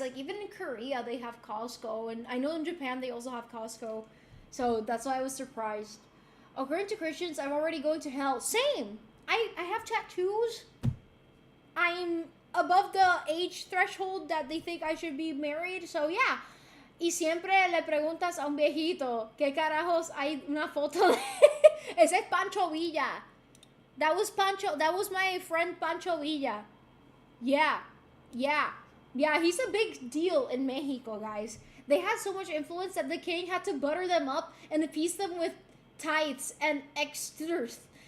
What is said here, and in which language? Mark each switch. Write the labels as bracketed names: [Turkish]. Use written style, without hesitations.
[English] Like even in Korea, they have Costco, and I know in Japan they also have Costco, so that's why I was surprised. According to Christians, I'm already going to hell. Same. I have tattoos. I'm above the age threshold that they think I should be married, so yeah. [Spanish] Y siempre le preguntas a un viejito, ¿qué carajos hay una foto de? Ese es Pancho Villa. [English] That was my friend Pancho Villa. Yeah. Yeah, he's a big deal in Mexico, guys. They had so much influence that the king had to butter them up and appease them with tithes and extras.